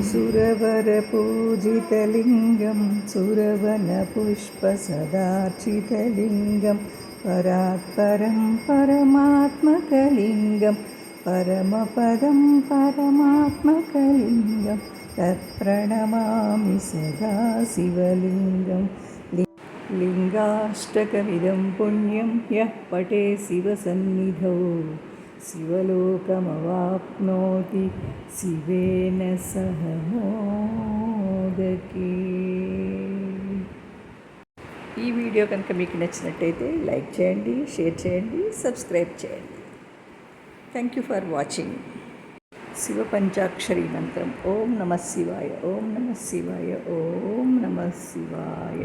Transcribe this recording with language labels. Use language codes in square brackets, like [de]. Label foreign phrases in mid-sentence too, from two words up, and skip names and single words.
[sa] सुरवरपूजितलिङ्गं सुरवनपुष्पसदार्चितलिङ्गं परात्परं परमात्मकलिङ्गं परमपदं परमात्मकलिङ्गं तत्प्रणमामि सदा शिवलिङ्गं. लिङ्गाष्टकमिदं पुण्यं यः पठे शिवसन्निधौ शिवलोकमवाप्नोति शिवेन सह मोदके. [te] ఈ వీడియో కనుక మీకు నచ్చినట్టయితే లైక్ చేయండి, షేర్ చేయండి, సబ్స్క్రైబ్ చేయండి. [en] Thank you for watching. [te] శివ పంచాక్షరి మంత్రం [sa] ఓం నమః శివాయ, ఓం నమః శివాయ, ఓం నమః శివాయ.